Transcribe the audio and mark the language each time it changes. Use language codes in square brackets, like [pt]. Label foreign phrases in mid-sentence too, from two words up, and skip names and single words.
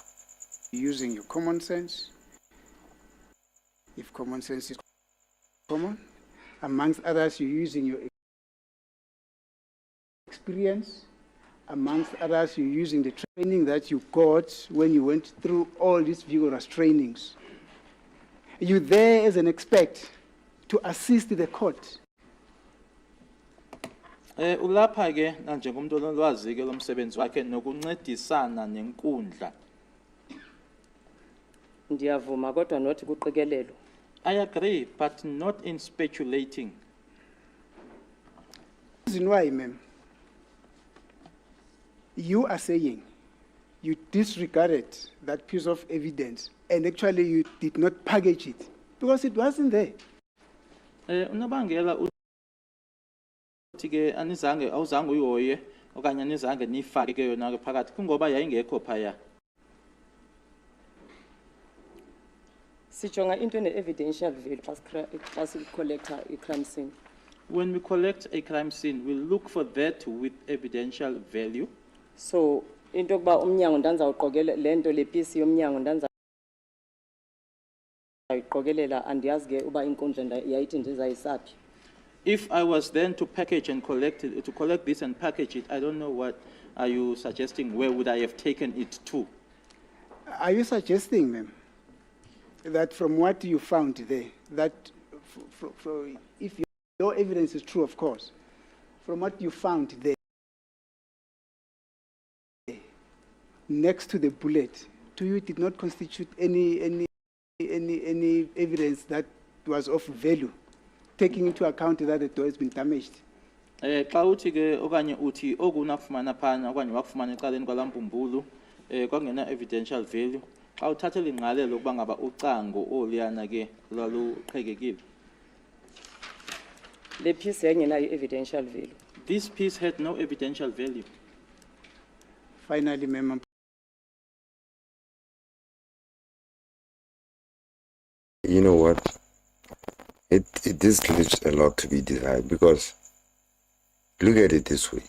[en] Using your common sense, if common sense is common, amongst others, you're using your experience, amongst others, you're using the training that you got when you went through all these vigorous trainings. You're there as an expert to assist the court. [xh] Ulapha ke njengomuntu olwazi ke lomsebenzi wakhe nokuncedisana nenkundla. Ndiyavuma kodwa not kuqikelelo. [en] I agree, but not in speculating. Reason why, ma'am, you are saying you disregarded that piece of evidence and actually you did not package it because it wasn't there. [xh] Unabangela uthi ke awuzange uyihoye okanye anizange nifake ke yona ke phakathi kungoba yayingekho phaya. Sijonga into ne- [en] evidential value [xh] xa sicollecta i-crime scene. [en] When we collect a crime scene, we look for that with evidential value. [xh] So into yokuba umnyango ndanzawuqokelela le nto le piece yomnyango ndanzayiqokelela andiyazi ke uba inkundla yayithi ndizayisaphi. [en] If I was then to package and collect it, to collect this and package it, I don't know what are you suggesting. Where would I have taken it to? Are you suggesting, ma'am, that from what you found there, that if your evidence is true, of course, from what you found there, next to the bullet, to you it did not constitute any evidence that was of value, taking into account that the door has been damaged? [xh] Xa uthi ke okanye uthi okunakufumana phana okanye wakufumana eqaleni kwalampumbulu kwangena [en] evidential value. [xh] Xa uthathela ingqalelo ukuba ngaba ucango oliyana ke lwaluqhekekile. Le piece yayingenayo [en] evidential value. This piece had no evidential value. Finally, ma'am, You know what? This leaves a lot to be desired, because look at it this way.